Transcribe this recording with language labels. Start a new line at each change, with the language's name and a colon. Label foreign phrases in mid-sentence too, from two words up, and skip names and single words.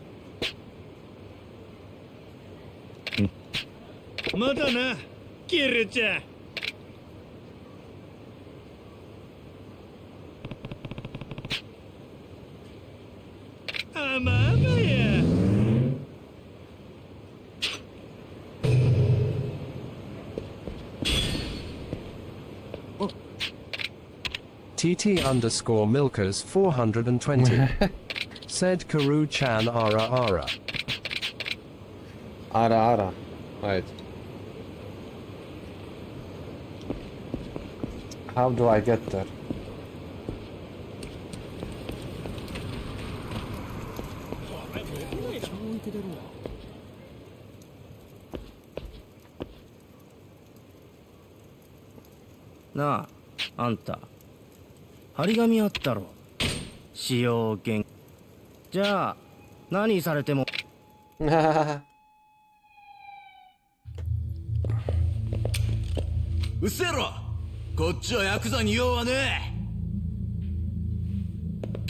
Japanese: まだな、キルちゃん。あまあまや。
English: TT_Milkers420 said Karu-chan
Japanese: あらあら. あらあら.
English: Right. How do I get there?
Japanese: Na, あんた。張り紙あったろ。使用限。じゃあ、何されても。うっせろ。こっちはヤクザに用はねえ。